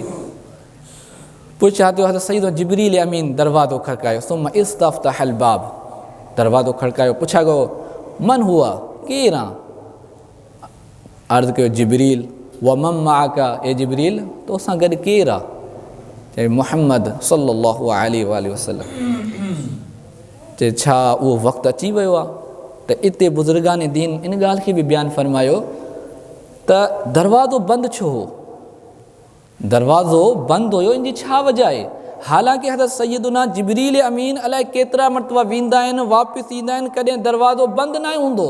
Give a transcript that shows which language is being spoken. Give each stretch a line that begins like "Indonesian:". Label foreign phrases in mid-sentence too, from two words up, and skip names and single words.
Sindhi: पोइ छा थियो हज़रत सईद जिब्रील अमीन दरवाज़ो खड़कायो
Arabic: ثم استفتح الباب
Sindhi: दरवाज़ो खड़कायो पुछा गयो
Arabic: من هو
Sindhi: केरु आहे अर्ज़ु कयो
Arabic: جبريل ومن معك
Sindhi: ए जिब्रील तोसां गॾु केरु आहे चए मुहम्मद
Arabic: صلى الله عليه وسلم
Sindhi: चए छा उहो वक़्तु अची वियो आहे त इते बुज़ुर्गान दीन इन ॻाल्हि खे बि बयानु फरमायो त दरवाज़ो बंदि छो हो दरवाज़ो बंदि हुयो इन जी छा वजह आहे हालांकि हज़रत सैयदुना जिब्रील अमीन अलाए केतिरा मरतबा वेंदा आहिनि, वापसि ईंदा आहिनि, कॾहिं दरवाज़ो बंदि न हूंदो।